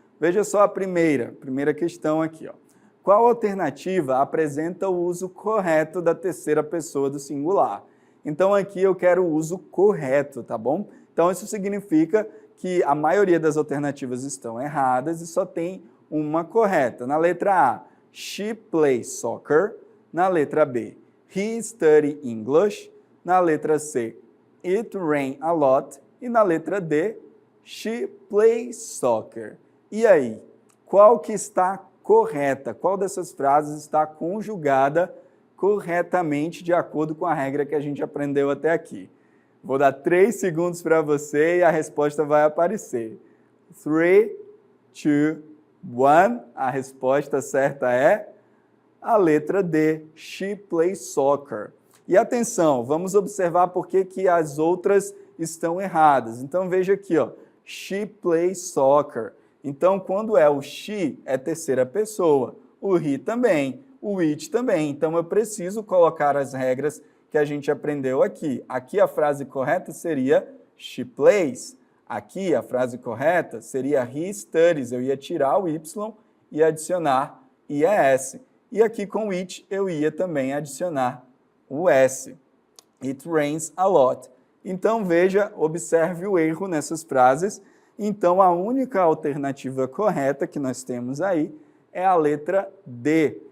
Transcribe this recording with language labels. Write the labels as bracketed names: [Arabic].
[Portuguese] Veja só a primeira questão aqui. Ó. Qual alternativa apresenta o uso correto da terceira pessoa do singular? Então, aqui eu quero o uso correto, tá bom? Então, isso significa que a maioria das alternativas estão erradas e só tem uma correta. Na letra A, [English] she plays soccer. [Portuguese] Na letra B, [English] he studies English. [Portuguese] Na letra C, [English] it rains a lot. [Portuguese] E na letra D, [English] she plays soccer. [Portuguese] E aí, qual que está correta? Qual dessas frases está conjugada corretamente de acordo com a regra que a gente aprendeu até aqui? Vou dar 3 segundos para você e a resposta vai aparecer. 3, 2, 1. A resposta certa é a letra D, [English] she plays soccer. [Portuguese] E atenção, vamos observar por que as outras estão erradas. Então veja aqui, ó, [English] she plays soccer. [Portuguese] Então quando é o she, é terceira pessoa. O he também, o it também. Então eu preciso colocar as regras que a gente aprendeu aqui. Aqui a frase correta seria [English] she plays. [Portuguese] Aqui a frase correta seria [English] he studies. [Portuguese] Eu ia tirar o y e adicionar IES. E aqui com it eu ia também adicionar o S. [English] It rains a lot. [Portuguese] Então veja, observe o erro nessas frases. Então a única alternativa correta que nós temos aí é a letra D.